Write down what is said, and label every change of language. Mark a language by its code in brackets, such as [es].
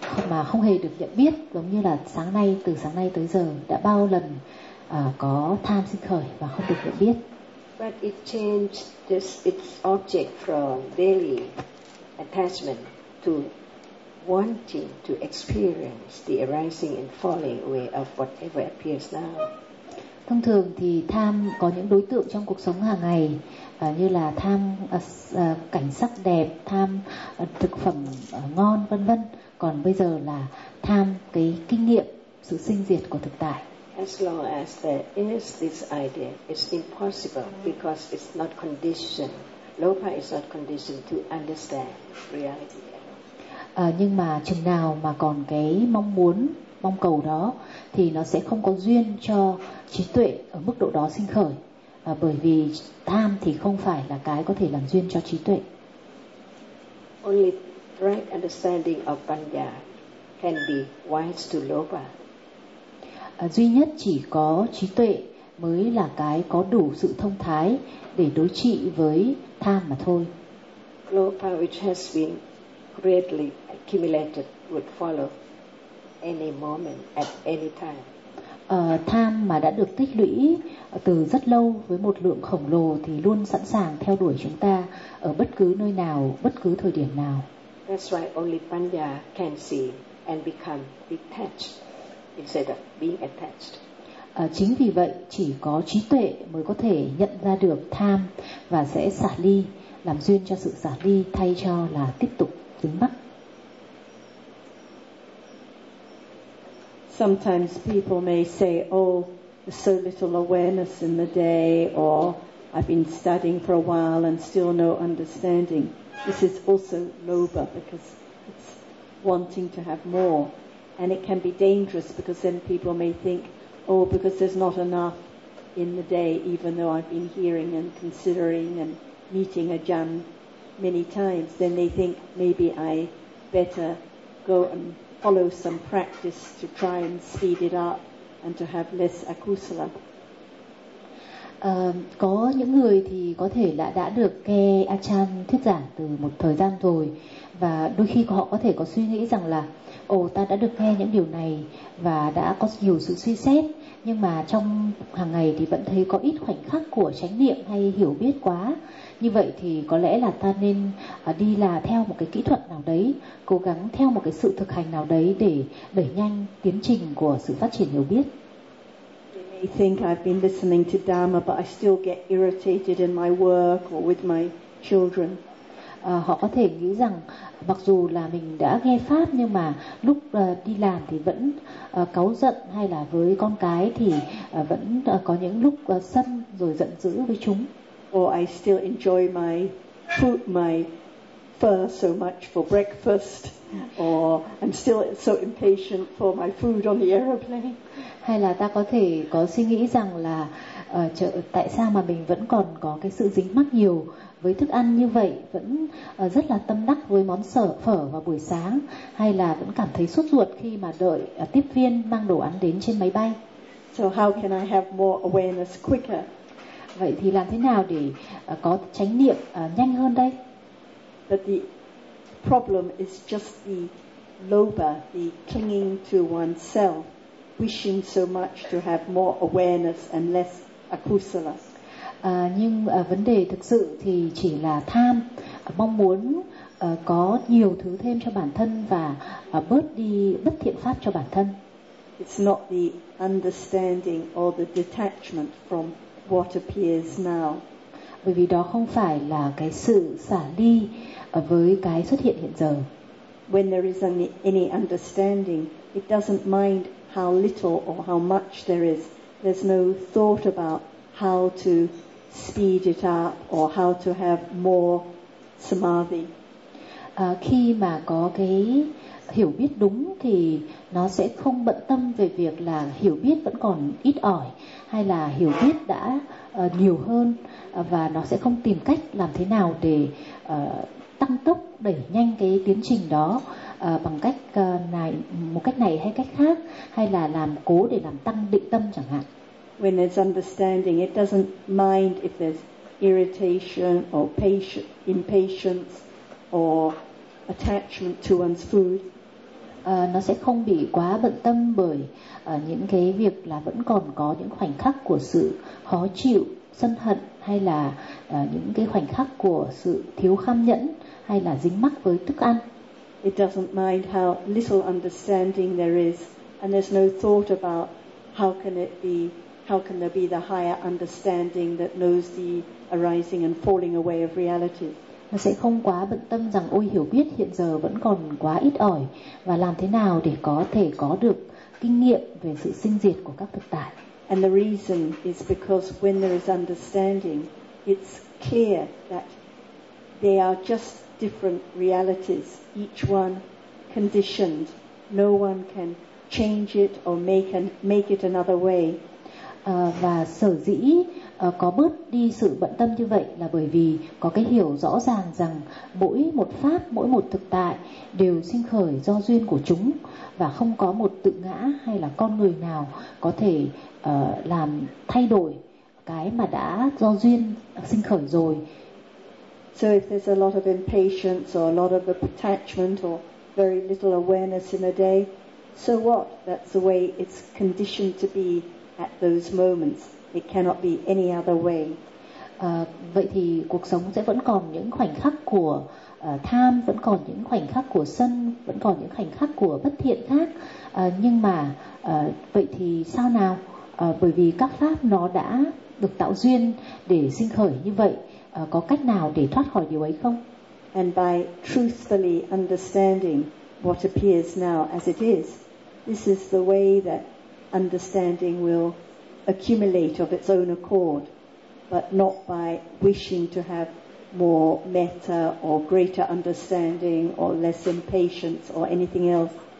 [vi] Mà không hề được nhận biết giống như là sáng nay từ sáng nay tới giờ đã bao lần có tham sinh khởi và không được nhận biết. [en] But it changed this its object from daily attachment to wanting to experience the arising and falling away of whatever appears now. [vi] Thông thường thì tham có những đối tượng trong cuộc sống hàng ngày như là tham cảnh sắc đẹp, tham thực phẩm ngon vân vân. Còn bây giờ là tham cái kinh nghiệm sự sinh diệt của thực tại. [en] As long as there is this idea, it's impossible because it's not conditioned. Lopa is not conditioned to understand reality. [vi] Nhưng mà chừng nào mà còn cái mong muốn, mong cầu đó thì nó sẽ không có duyên cho trí tuệ ở mức độ đó sinh khởi, bởi vì tham thì không phải là cái có thể làm duyên cho trí tuệ. [en] Only right understanding of Panya can be wise to Lopa. [vi] Duy nhất chỉ có trí tuệ mới là cái có đủ sự thông thái để đối trị với tham mà thôi. [en] Lopa which has been greatly accumulated would follow any moment at any time. [vi] Tham mà đã được tích lũy từ rất lâu với một lượng khổng lồ thì luôn sẵn sàng theo đuổi chúng ta ở bất cứ nơi nào, bất cứ thời điểm nào. [en] That's why only Panya can see and become detached instead of being attached. [vi] Chính vì vậy chỉ có trí tuệ mới có thể nhận ra được tham và sẽ xả ly, làm duyên cho sự xả ly thay cho là tiếp tục dính mắc. [en] Sometimes people may say, oh, so little awareness in the day, or I've been studying for a while and still no understanding. This is also lobha because it's wanting to have more. And it can be dangerous because then people may think, oh, because there's not enough in the day, even though I've been hearing and considering and meeting Ajahn many times, then they think maybe I better go and follow some practice to try and speed it up and to have less akusala. [vi] Có những người thì có thể là đã được nghe Ajahn thuyết giảng từ một thời gian rồi và đôi khi họ có thể có suy nghĩ rằng là ồ, ta đã được nghe những điều này và đã có nhiều sự suy xét, nhưng mà trong hàng ngày thì vẫn thấy có ít khoảnh khắc của chánh niệm hay hiểu biết quá. Như vậy thì có lẽ là ta nên đi là theo một cái kỹ thuật nào đấy, cố gắng theo một cái sự thực hành nào đấy để đẩy nhanh tiến trình của sự phát triển hiểu biết. [en] They may think I've been listening to Dharma but I still get irritated in my work or with my children. [vi] Họ có thể nghĩ rằng mặc dù là mình đã nghe pháp nhưng mà lúc đi làm thì vẫn cáu giận, hay là với con cái thì vẫn có những lúc sân rồi giận dữ với chúng. [en] Or I still enjoy my food, my pho so much for breakfast, or I'm still so impatient for my food on the aeroplane. [vi] Hay là ta có thể có suy nghĩ rằng là tại sao mà mình vẫn còn có cái sự dính mắc nhiều với thức ăn như vậy, vẫn rất là tâm đắc với món phở vào buổi sáng, hay là vẫn cảm thấy sốt ruột khi mà đợi tiếp viên mang đồ ăn đến trên máy bay. [en] So how can I have more awareness quicker? [vi] Vậy thì làm thế nào để có chánh niệm nhanh hơn đây? [en] But the problem is just the lobha, the clinging to oneself, wishing so much to have more awareness and less akusala. [vi] Nhưng vấn đề thực sự thì chỉ là tham, mong muốn có nhiều thứ thêm cho bản thân và bớt đi bất thiện pháp cho bản thân. [en] It's not the understanding or the detachment from what appears now. [vi] Bởi vì đó không phải là cái sự xả ly với cái xuất hiện hiện giờ. [en] When there is any understanding, it doesn't mind how little or how much there is. There's no thought about how to speed it up or how to have more samadhi. [vi] Khi mà có cái hiểu biết đúng thì nó sẽ không bận tâm về việc là hiểu biết vẫn còn ít ỏi hay là hiểu biết đã nhiều hơn, và nó sẽ không tìm cách làm thế nào để tăng tốc đẩy nhanh cái tiến trình đó bằng cách này một cách này hay cách khác, hay là làm cố để làm tăng định tâm chẳng hạn. [en] When it's understanding, it doesn't mind if there's irritation or impatience or attachment to one's food. [vi] Nó sẽ không bị quá bận tâm bởi những cái việc là vẫn còn có những khoảnh khắc của sự khó chịu, sân hận, hay là những cái khoảnh khắc của sự thiếu kham nhẫn hay là dính mắc với thức ăn. [en] It doesn't mind how little understanding there is, and there's no thought about how can it be, how can there be the higher understanding that knows the arising and falling away of reality. [vi] Nó sẽ không quá bận tâm rằng ôi hiểu biết hiện giờ vẫn còn quá ít ỏi, và làm thế nào để có thể có được kinh nghiệm về sự sinh diệt của các thực tại. [en] And the reason is because when there is understanding, it's clear that they are just different realities, each one conditioned. No one can change it or make it another way. [vi] Và sở dĩ có bớt đi sự bận tâm như vậy là bởi vì có cái hiểu rõ ràng rằng mỗi một pháp, mỗi một thực tại đều sinh khởi do duyên của chúng, và không có một tự ngã hay là con người nào có thể làm thay đổi cái mà đã do duyên sinh khởi rồi. [en] So if there's a lot of impatience or a lot of attachment or very little awareness in a day, so what? That's the way it's conditioned to be at those moments. It cannot be any other way. [vi] Vậy thì cuộc sống sẽ vẫn còn những khoảnh khắc của tham, vẫn còn những khoảnh khắc của sân, vẫn còn những khoảnh khắc của bất thiện khác. Nhưng mà vậy thì sao nào? Bởi vì các pháp nó đã được tạo duyên để sinh khởi như vậy, có cách nào để thoát khỏi điều ấy không? [en] And by truthfully understanding what appears now as it is, this is the way that understanding will accumulate of its own accord, but not by wishing to have more metta or greater understanding or less impatience or anything else.